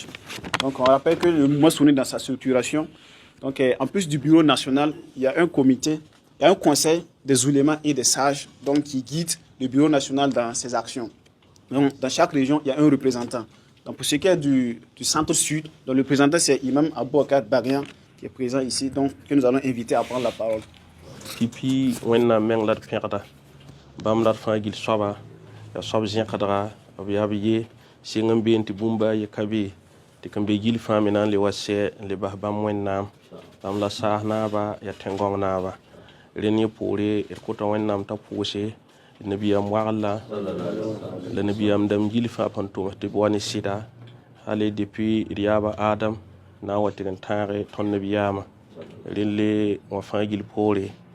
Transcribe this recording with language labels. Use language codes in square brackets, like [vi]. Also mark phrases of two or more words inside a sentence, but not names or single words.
[fr] Donc, on rappelle que le mouvement sunnite dans sa structuration, donc, en plus du bureau national, il y a un comité, il y a un conseil des oulémas et des sages, donc, qui guide le bureau national dans ses actions. Donc, dans chaque région, il y a un représentant. Donc, pour ce qui est du centre-sud, donc le représentant, c'est Imam Abouakar Barian, qui est présent ici, donc, que nous allons inviter à prendre la parole. [mos] Pipi, wẽnnaam meng la d pẽgda bãmb la d fãa gil soaba yaa soab zẽkdga b yaa b ye sɩng n been tɩ bũmba a yɩka be tɩ kan be gil fãa me na n le wa sɛ n le bas bãmb wẽnnaam bãmb la saas naaba yaa tẽn-gõng naaba rẽnd yẽ poore d kota wẽnnaam t'a pʋʋse d nabiyaam wagl la nabiyaam dãmb gil fãa pãn tʋms tɩ b wa ne sɩda hale depuis d yaaba adam na n wa tɩg n tãage tõnd nabiyaamã rẽnd le wã fãa gil poore